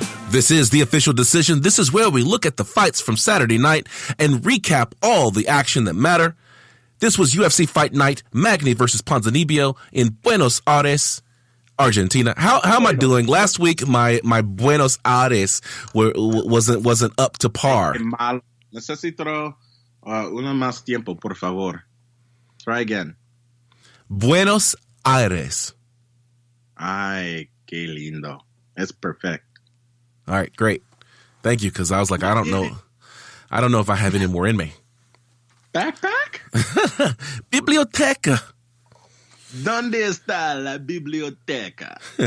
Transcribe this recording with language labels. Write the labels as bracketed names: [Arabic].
[English] This is the official decision. This is where we look at the fights from Saturday night and recap all the action that matter. This was UFC Fight Night, Magny versus Ponzinibbio in Buenos Aires, Argentina. How am I doing? Last week, my Buenos Aires wasn't up to par. [Spanish] Necesito una más tiempo, por favor. [English] Try again. [Spanish] Buenos Aires. Ay, qué lindo. [English] It's perfect. All right, great. Thank you, because I was like, I don't know if I have any more in me. Backpack? [Spanish] Biblioteca. ¿Dónde está la biblioteca?